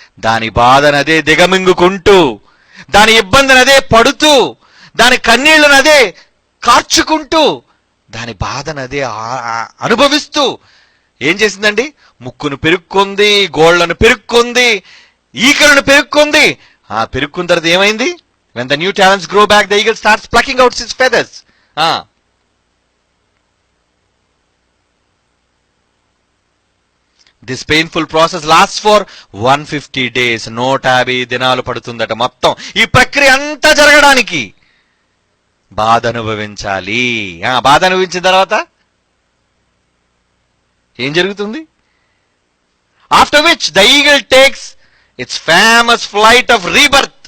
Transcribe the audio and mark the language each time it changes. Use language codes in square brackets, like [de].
[te] దాని బాధను అదే దిగమింగుకుంటూ, దాని ఇబ్బందిని అదే పడుతూ, దాని కన్నీళ్లను అదే కార్చుకుంటూ, దాని బాధను అదే అనుభవిస్తూ ఏం చేసిందండి? ముక్కును పెరుక్కుంది, గోళ్లను పెరుక్కుంది, ఈకలను పెరుక్కుంది. ఆ పెరుక్కున్న తర్వాత ఏమైంది? [en] when the new talents grow back the eagle starts plucking out its feathers. This painful process lasts for 150 days. [te] 150 దినాలు పడుతుందట మొత్తం ఈ ప్రక్రియ అంతా జరగడానికి. బాధ అనుభవించాలి. బాధ అనుభవించిన తర్వాత ఏం జరుగుతుంది? [en] After which the eagle takes its famous flight of rebirth.